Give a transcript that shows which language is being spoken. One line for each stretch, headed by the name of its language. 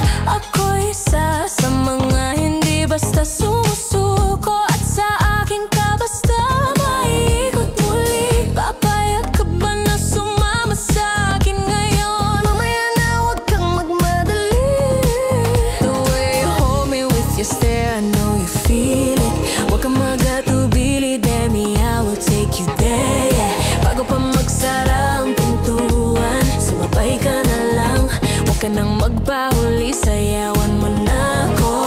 Filipino: Ako'y isa sa mga hindi basta sumusuko, at sa akin ka basta maiikot muli. Papayag ka ba na sumama sa akin ngayon? Mamaya na huwag kang magmadali.
English: The way you hold me with your stare, I know you feel it.
Filipino: Huwag kang magatubili, Demi,
English: I will take you there, yeah.
Filipino: Bago pa magsara ang pintuan, sumabay ka na lang. Huwag ka nang magpahuli, sayawan mo na ako.